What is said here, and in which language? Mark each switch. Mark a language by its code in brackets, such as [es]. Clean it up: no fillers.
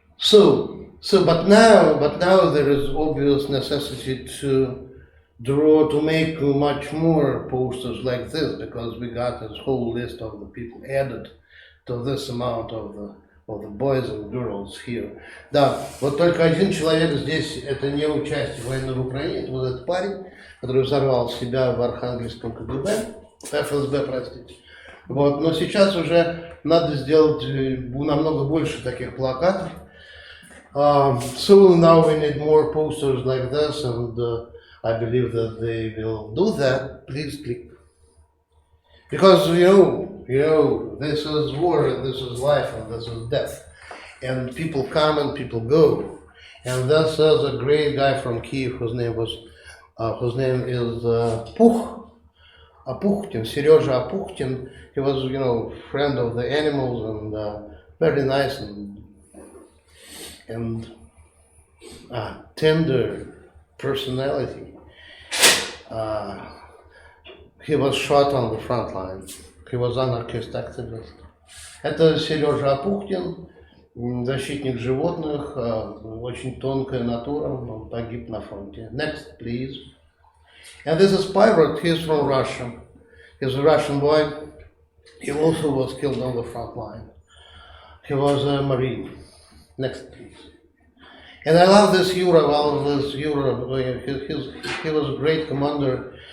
[en] But now there is obvious necessity to make much more posters like this, because we got this whole list of the people added to this amount of the boys and girls here. [ru] Да, вот только один человек здесь, это не участие в войне в Украине, это вот этот парень, который взорвал себя в Архангельском КГБ, ФСБ, простите. Вот, но сейчас уже надо сделать намного больше таких плакатов. [en] So now we need more posters like this, and I believe that they will do that. Please click. Because this is war, and this is life, and this is death, and people come and people go, And this is a great guy from Kyiv whose name is Putin, Serежа Putin. He was, friend of the animals and very nice and tender personality. He was shot on the front line. He was anarchist activist. [ru] Это Сережа Пухтин, защитник животных, очень тонкая натура, он погиб на фронте. [en] Next, please. And this is Pirate, he's from Russia. He's a Russian boy. He also was killed on the front line. He was a Marine. Next, please. And I love this Yura. He was a great commander.